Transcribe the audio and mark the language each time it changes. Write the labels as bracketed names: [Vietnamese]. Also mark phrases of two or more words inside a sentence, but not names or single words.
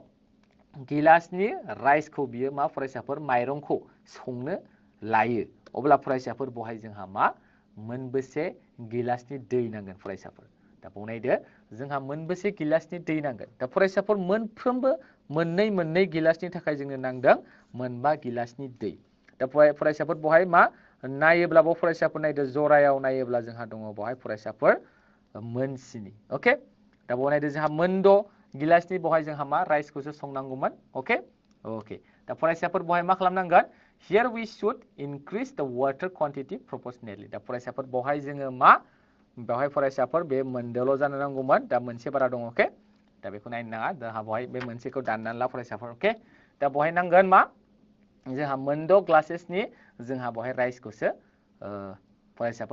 [Bodo] 6 गिलासनि राइसखौ बियो मा फरायसाफोर माइरंखौ संनो लायो अब्ला फरायसाफोर बहाय जोंहा मा मोनबेसे गिलासनि दै नांगोन फरायसाफोर दा बनायदो जोंहा मोनबेसे गिलासनि दै नांगोन दा फरायसाफोर मोनफ्रोमबो मोननै गिलासनि थाखाय जोंनो नांदों मोनबा गिलासनि दै दा फरायसाफोर बहाय मा नायोब्ला बाव फरायसाफोर नायदो जरायाव नायोब्ला जोंहा दङ बहाय फरायसाफोर मोनस्नि ओके दा बाव नायदो जोंहा मोन 6 गिलासनि बहाय जोंहा मा राइसखौसो संनांगौमोन ओके ओके दा फरायसाफोर बहाय मा खालामनांगोन [English] here we should increase the water quantity proportionally [Bodo] दा फरायसाफोर बहाय जोङो मा बेवहाय फरायसाफोर बे मोनदोल' जानो नांगौमोन दा मोनसे बारा दङ ओके दा बेखौ नायनो नाङा जोंहा बहाय बे मोनसेखौ दाननानै ला फरायसाफोर ओके दा बहाय नांगोन मा जोंहा मोन 6 ग्लासेसनि जोंहा बहाय राइसखौसो फरायसाफोर